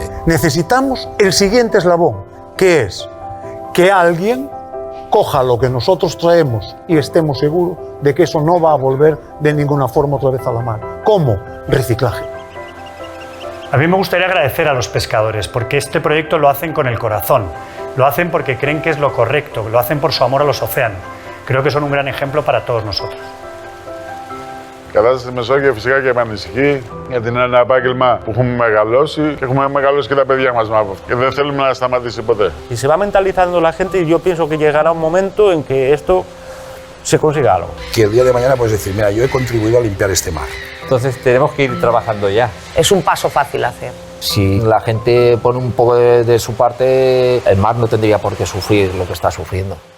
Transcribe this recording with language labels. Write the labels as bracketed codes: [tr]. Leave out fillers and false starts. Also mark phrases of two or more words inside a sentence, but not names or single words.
[es] Necesitamos el siguiente eslabón, que es que alguien coja lo que nosotros traemos y estemos seguros de que eso no va a volver de ninguna forma otra vez a la mar. ¿Cómo? Reciclaje. A mí me gustaría agradecer a los pescadores porque este proyecto lo hacen con el corazón, lo hacen porque creen que es lo correcto, lo hacen por su amor a los océanos. Creo que son un gran ejemplo para todos nosotros. [el] Κατάσταση στη Μεσόγειο φυσικά και με ανησυχεί, γιατί είναι ένα επάγγελμα που έχουμε μεγαλώσει και έχουμε μεγαλώσει και τα παιδιά μας και δεν θέλουμε να σταματήσει ποτέ. [es] Y se va mentalizando la gente y yo pienso que llegará un momento en que esto se consiga algo. Que el día de mañana puedes decir, mira, yo he contribuido a limpiar este mar. Entonces tenemos que ir trabajando ya. Es un paso fácil a hacer. Si la gente pone un poco de su parte, el mar no tendría por qué sufrir lo que está sufriendo.